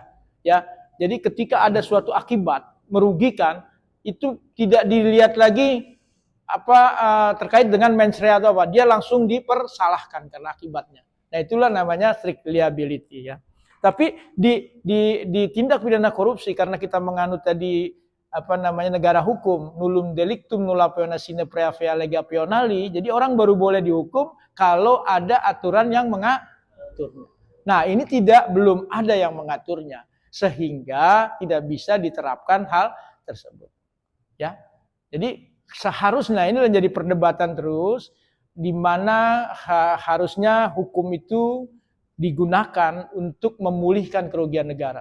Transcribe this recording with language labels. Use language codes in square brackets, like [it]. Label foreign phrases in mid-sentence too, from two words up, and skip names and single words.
[id] Ya, jadi ketika ada suatu akibat merugikan, itu tidak dilihat lagi terkait dengan [la] mens rea [id] atau apa, dia langsung dipersalahkan karena akibatnya. Nah, itulah namanya [en] strict liability [id] ya. Tapi di tindak pidana korupsi, karena kita menganut tadi negara hukum, [la] nullum delictum nulla peona sine praevia lega peonali, [id] jadi orang baru boleh dihukum kalau ada aturan yang mengaturnya. Nah, ini belum ada yang mengaturnya, sehingga tidak bisa diterapkan hal tersebut. Ya. Jadi seharusnya ini menjadi perdebatan terus, di mana harusnya hukum itu digunakan untuk memulihkan kerugian negara.